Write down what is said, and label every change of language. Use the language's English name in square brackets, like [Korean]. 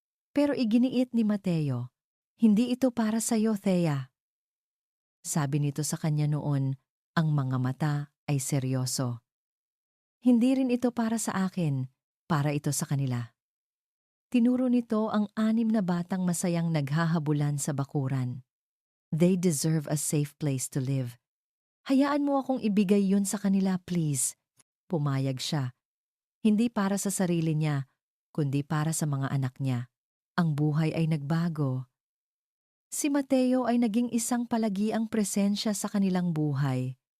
[Filipino] Pero iginiit ni Mateo, hindi ito para sa iyo, Thea. Sabi nito sa kanya noon, ang mga mata ay seryoso. Hindi rin ito para sa akin, para ito sa kanila. Tinuro nito ang 6 na batang masayang naghahabulan sa bakuran. [English] They deserve a safe place to live. [Filipino] Hayaan mo akong ibigay yun sa kanila, please. Pumayag siya. Hindi para sa sarili niya, kundi para sa mga anak niya. Ang buhay ay nagbago. Si Mateo ay naging isang palagiang presensya sa kanilang buhay.